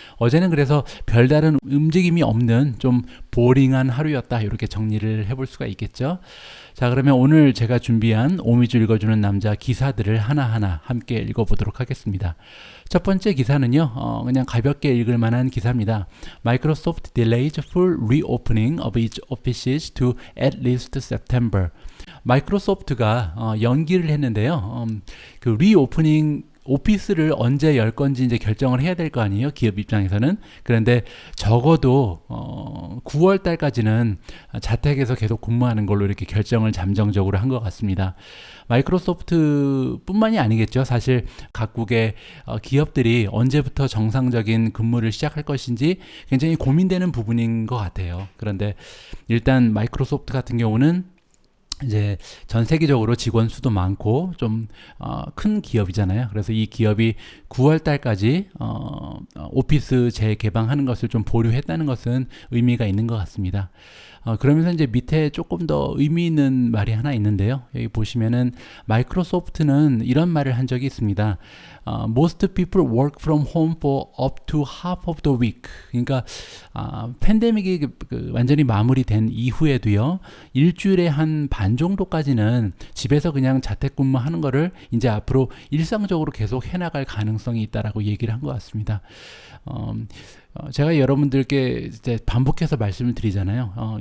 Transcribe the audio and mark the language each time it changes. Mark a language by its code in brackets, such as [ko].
[ko] 어제는 그래서 별다른 움직임이 없는 좀 보링한 하루였다, 이렇게 정리를 해볼 수가 있겠죠. 자, 그러면 오늘 제가 준비한 오미주 읽어주는 남자 기사들을 하나하나 함께 읽어보도록 하겠습니다. 첫 번째 기사는요, 그냥 가볍게 읽을 만한 기사입니다. [en] Microsoft delays full reopening of its offices to at least September. [ko] 마이크로소프트가 연기를 했는데요. 그 리오프닝 오피스를 언제 열 건지 이제 결정을 해야 될 거 아니에요, 기업 입장에서는. 그런데 적어도 9월 달까지는 자택에서 계속 근무하는 걸로 이렇게 결정을 잠정적으로 한 것 같습니다. 마이크로소프트 뿐만이 아니겠죠. 사실 각국의 기업들이 언제부터 정상적인 근무를 시작할 것인지 굉장히 고민되는 부분인 것 같아요. 그런데 일단 마이크로소프트 같은 경우는 이제 전 세계적으로 직원 수도 많고 좀 큰 기업이잖아요. 그래서 이 기업이 9월 달까지 오피스 재개방하는 것을 좀 보류했다는 것은 의미가 있는 것 같습니다. 그러면서 이제 밑에 조금 더 의미 있는 말이 하나 있는데요. 여기 보시면은 마이크로소프트는 이런 말을 한 적이 있습니다. [en] Most people work from home for up to half of the week. [ko] 그러니까 팬데믹이 완전히 마무리된 이후에도요, 일주일에 한 반 정도까지는 집에서 그냥 자택근무하는 거를 이제 앞으로 일상적으로 계속 해나갈 가능성이 있다라고 얘기를 한 것 같습니다. 제가 여러분들께 이제 반복해서 말씀을 드리잖아요.